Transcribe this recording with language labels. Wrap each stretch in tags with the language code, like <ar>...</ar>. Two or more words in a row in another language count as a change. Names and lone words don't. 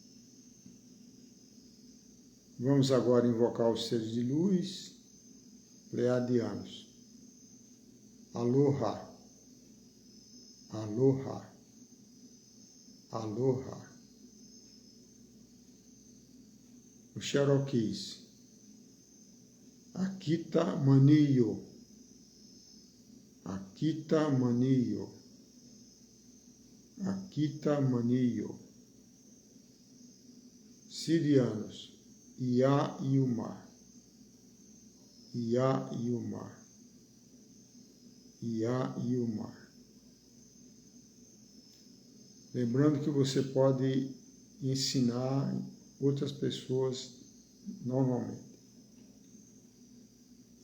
<pt>Vamos agora invocar os seres de luz pleiadianos.</pt> <haw>Aloha, aloha, aloha.</haw> <pt>Os Cherokees. Akita Maniyo, Akita Maniyo, Akita Maniyo. Sirianos, Iá e Umar, Iá e Umar, Iá e Umar. Lembrando que você pode ensinar outras pessoas normalmente.</pt>